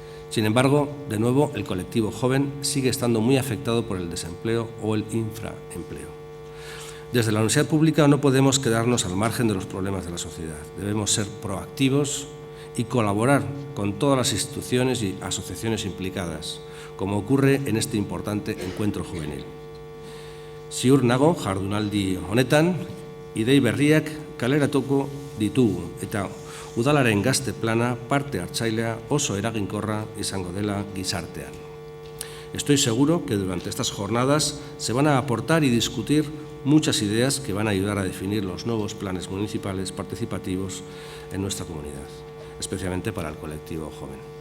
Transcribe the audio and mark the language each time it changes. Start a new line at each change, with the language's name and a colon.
Spanish: Sin embargo, de nuevo, el colectivo joven sigue estando muy afectado por el desempleo o el infraempleo. Desde la universidad pública no podemos quedarnos al margen de los problemas de la sociedad. Debemos ser proactivos y colaborar con todas las instituciones y asociaciones implicadas, como ocurre en este importante encuentro juvenil.
Basque: Ziur nago, jardunaldi honetan, idei berriak kaleratuko ditugu eta udalaren gazte plana parte hartzailea oso eraginkorra izango dela gizartean.
Spanish: Estoy seguro que durante estas jornadas se van a aportar y discutir muchas ideas que van a ayudar a definir los nuevos planes municipales participativos en nuestra comunidad, especialmente para el colectivo joven.